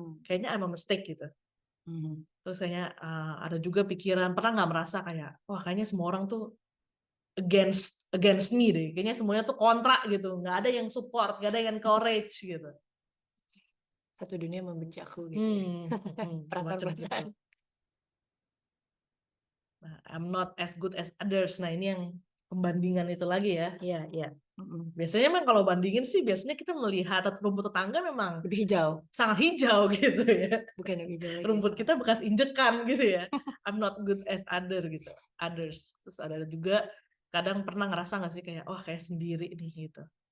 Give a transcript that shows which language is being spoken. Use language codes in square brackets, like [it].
[id] Kayaknya [en] I'm a mistake [id] gitu. Terus kayaknya ada juga pikiran, pernah nggak merasa kayak, wah kayaknya semua orang tuh [en] against me [id] deh. Kayaknya semuanya tuh kontra gitu. Nggak ada yang support, nggak ada yang encourage gitu. Satu dunia membenci aku gitu ya. Perasaan-perasaan. [en] Nah, I'm not as good as others. [id] Nah ini yang pembandingan itu lagi ya. Iya, iya. Biasanya memang kalau bandingin sih, biasanya kita melihat rumput tetangga memang Lebih hijau. sangat hijau gitu ya. Bukan lebih hijau lagi. Rumput kita bekas injekan gitu ya. [en] I'm not good as [id] gitu. [en] Others. [id] Terus ada juga kadang pernah ngerasa nggak sih kayak, wah kayak sendiri nih gitu.